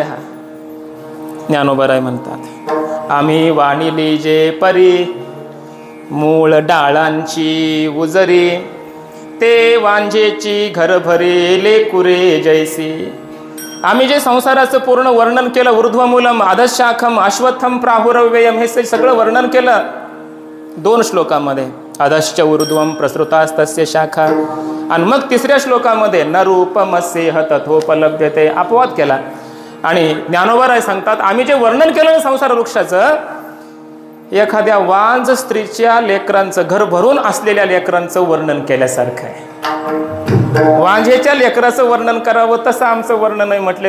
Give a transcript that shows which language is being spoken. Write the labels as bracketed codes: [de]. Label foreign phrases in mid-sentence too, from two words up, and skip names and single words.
[mr] हा ज्ञानोबराय म्हणतात, आम्ही वाणिली जे परी मूळ डाळांची उजरी, ते वांजेची घर भरे लेकुरे जैसी. आम्ही जे संसाराचं पूर्ण वर्णन केलं, [sa] ऊर्ध्वमूलम अधशाखम अश्वत्थम प्राहुरव्ययम, [mr] हे सगळं वर्णन केलं 2 श्लोकामध्ये. [sa] अधश्च ऊर्ध्वम प्रसृतास्तस्य शाखा, [mr] आणि मग 3ऱ्या श्लोकामध्ये [sa] न रूपमस्येह तथोपलभ्यते [mr] अपवाद केला. आणि ज्ञानोबराय सांगतात, आम्ही जे वर्णन केलं संसार वृक्षाचं, एखाद्या वांज स्त्रीच्या लेकरांचं, घर भरून असलेल्या लेकरांचं वर्णन केल्यासारखं आहे. वांझेच्या लेकराचं वर्णन करावं तसं आमचं वर्णन नाही म्हटले.